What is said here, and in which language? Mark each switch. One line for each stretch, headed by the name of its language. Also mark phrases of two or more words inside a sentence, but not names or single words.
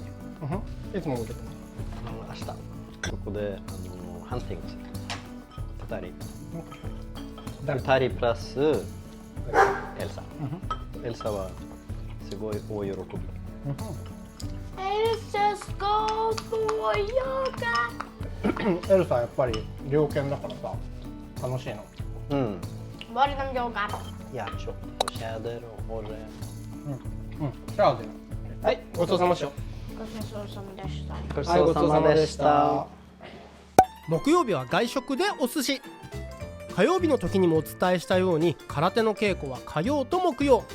Japanese: いつも見てる明日ここでハンティングする。2人プラスエルサ。エルサはすごい大喜び。
Swedish: Elsa ska få jaga.
Japanese: エルサやっぱり猟犬だからさ楽しいの。
Swedish: Var är de jagar? ヤチョ、シャデロ、オレ。
Japanese: じゃあはい、ごちそうさまでした。ごちそうさまでした。木曜日は外食でお寿司。火曜日の時にもお伝えしたように空手の稽古は火曜と木曜。